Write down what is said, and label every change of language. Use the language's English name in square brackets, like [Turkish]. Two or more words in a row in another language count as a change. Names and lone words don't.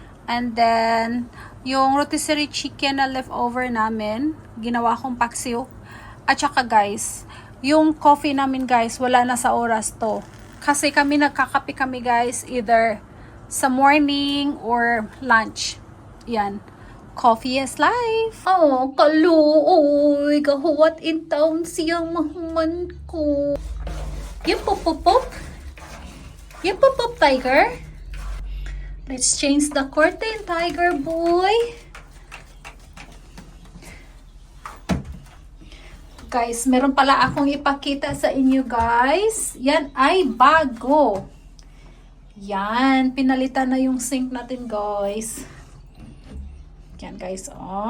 [English] And then [Filipino] yung [English] rotisserie chicken [Filipino] na leftover namin. Ginawa kong paksiw. At saka guys, yung coffee namin guys, wala na sa oras to. Kasi kami nagkakape kami guys, either sa morning or lunch. Yan. [English] Coffee is life. [Cebuano] Oh, kaluoy. Gahuwat in town siyang mahuman ko. [Filipino] Yung pop-pop-pop. Yung pop-pop, tiger. [English] Let's change the curtain, tiger boy. [Filipino] Guys, meron pala akong ipakita sa inyo, guys. Yan ay bago. Yan, pinalitan na yung sink natin, guys. Yan, guys, oh.